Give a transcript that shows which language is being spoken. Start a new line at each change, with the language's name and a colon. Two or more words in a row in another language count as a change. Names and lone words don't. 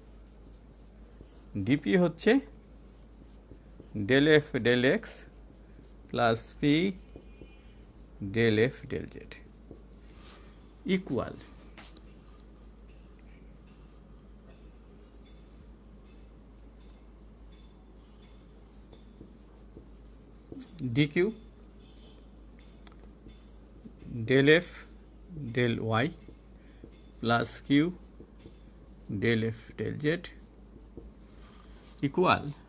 English: ডিপি হচ্ছে del f del x plus p del f del z equal dq del f del y plus q del f del z ইকুয়াল